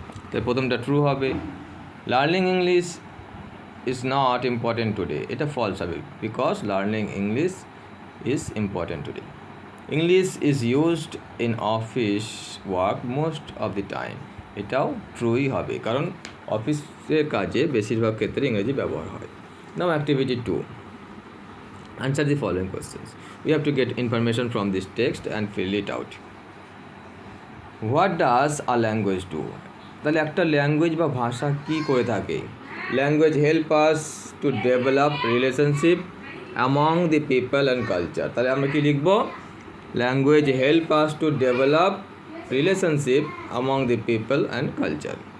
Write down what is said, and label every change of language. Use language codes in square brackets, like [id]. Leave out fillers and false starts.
[bn] তাই প্রথমটা ট্রু হবে। [en] learning English is not important today, [bn] এটা ফলস হবে, [en] Because learning English is important today. English is used in office work most of the time, [bn] এটাও ট্রুই হবে, কারণ অফিসের কাজে বেশিরভাগ ক্ষেত্রে ইংরেজি ব্যবহার হয়। [en] Now activity 2, answer the following questions. We have to get information from this text and fill it out. What does a language do? [bn] তাহলে একটা ল্যাঙ্গুয়েজ বা ভাষা কি করে থাকে? [en] Language help us to develop relationship among the people and culture. [bn] তাহলে আমরা কি লিখব? [en] Language help us to develop relationship among the people and culture.